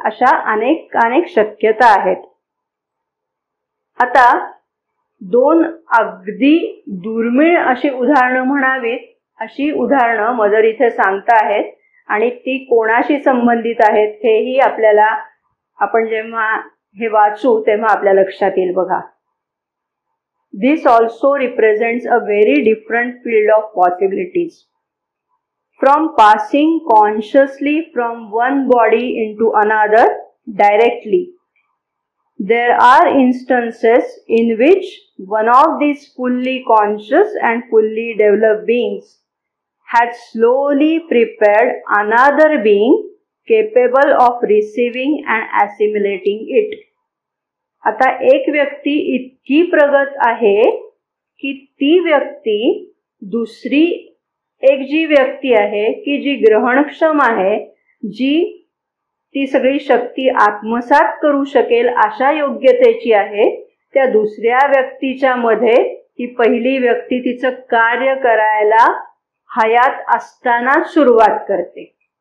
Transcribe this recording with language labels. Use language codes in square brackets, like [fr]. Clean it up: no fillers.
[mr] अशा अनेक शक्यता आहेत. आता दोन अगदी दुर्मिळ अशी उदाहरणं म्हणावीत अशी उदाहरणं मदर इथे सांगता आहेत आणि ती कोणाशी संबंधित आहेत हेही आपल्याला आपण जेव्हा हे वाचू तेव्हा आपल्या लक्षात येईल. [en] बघा, this also represents a very different field of possibilities. From passing consciously from one body into another directly, there are instances in which one of these fully conscious and fully developed beings had slowly prepared another being capable of receiving and assimilating it. [mr] आता एक व्यक्ती इतकी प्रगत आहे की ती व्यक्ती दुसरी एक जी व्यक्ती आहे की जी ग्रहणक्षम आहे, जी ती सगळी शक्ती आत्मसात करू शकेल अशा योग्यतेची आहे, त्या दुसऱ्या व्यक्तीच्या मध्ये ही पहिली व्यक्ती तिचं कार्य करायला हयात असतानाच सुरुवात करते